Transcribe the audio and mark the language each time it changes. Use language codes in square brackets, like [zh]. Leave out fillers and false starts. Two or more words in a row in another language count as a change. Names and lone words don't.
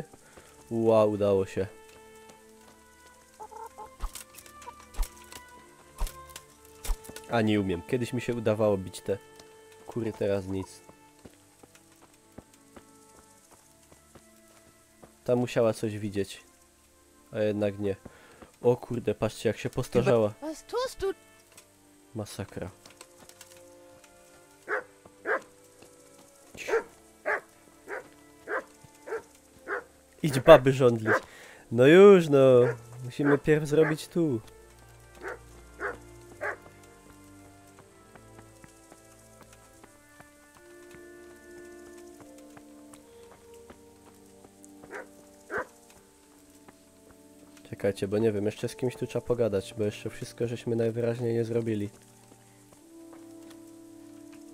[pl] Wow, udało się. A nie umiem. Kiedyś mi się udawało bić te kury, teraz nic. Ta musiała coś widzieć. A jednak nie. O kurde, patrzcie jak się postarzała. [de] Was tust du? [pl] Masakra. Idź baby żądlić. No już no. Musimy pierw zrobić tu. Czekajcie, bo nie wiem, jeszcze z kimś tu trzeba pogadać, bo jeszcze wszystko żeśmy najwyraźniej nie zrobili.